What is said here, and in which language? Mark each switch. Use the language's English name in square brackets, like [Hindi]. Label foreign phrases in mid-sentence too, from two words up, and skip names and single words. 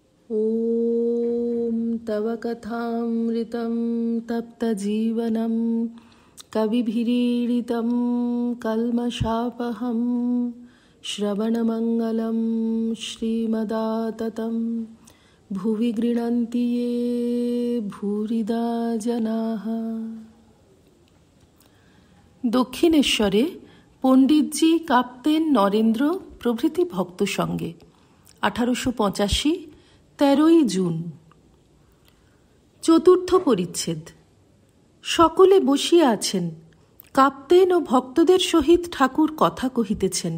[Sanskrit] ॐ तव कथामृतं तप्तजीवनं कविभिरीडितं कल्मषापहं श्रवणमङ्गलं श्रीमदाततं भुवि गृह्णन्ति ये भूरिदा जनाः। [Bangla] দক্ষিণেশ্বরে পণ্ডিতজি কাঁপতেন নরেন্দ্র প্রভৃতি ভক্ত সঙ্গে। 1885 13ই জুন। চতুর্থ পরিচ্ছেদ। সকলে বসিয়া আছেন, কাঁপতেন ও ভক্তদের সহিত ঠাকুর কথা কহিতেছেন।